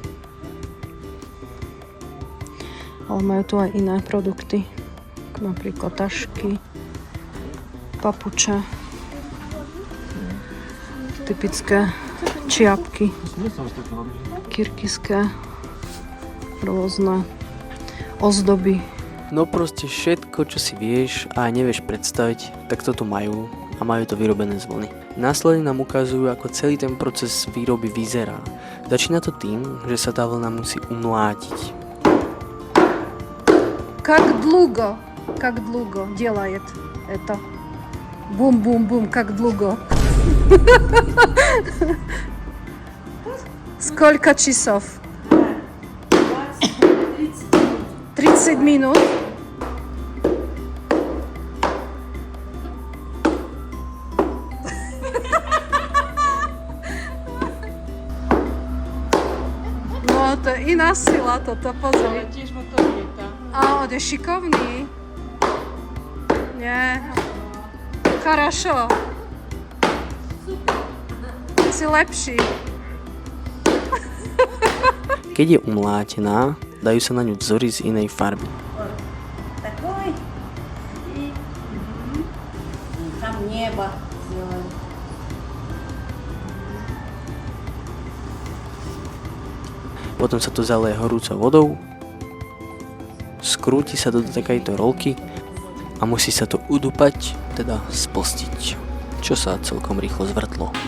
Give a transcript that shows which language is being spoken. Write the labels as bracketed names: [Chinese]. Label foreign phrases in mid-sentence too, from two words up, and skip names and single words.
[Slovak] Ale majú tu aj iné produkty, ako napríklad tašky, papuče, typické čiapky, kyrgyzské, rôzne ozdoby. No proste všetko, čo si vieš a nevieš predstaviť, tak to tu majú a majú to vyrobené z vlny. Následne nám ukazujú, ako celý ten proces výroby vyzerá. Začína to tým, že sa tá vlna musí umlátiť. [Russian] Как долго делает это? Бум-бум-бум, как долго? Сколько часов? 30 минут. [Slovak] No to je iná sila, toto pozor. Tiež motor lieta. A on je šikovný. Nie. Хорошо. Si lepší. Keď je umlátená, dajú sa na ňu vzory z inej farby. [Russian] Такой. И там небо сделали. [Slovak] Potom sa to zaleje horúcou vodou, skrúti sa do takejto rolky a musí sa to udupať, teda splstiť, čo sa celkom rýchlo zvrtlo.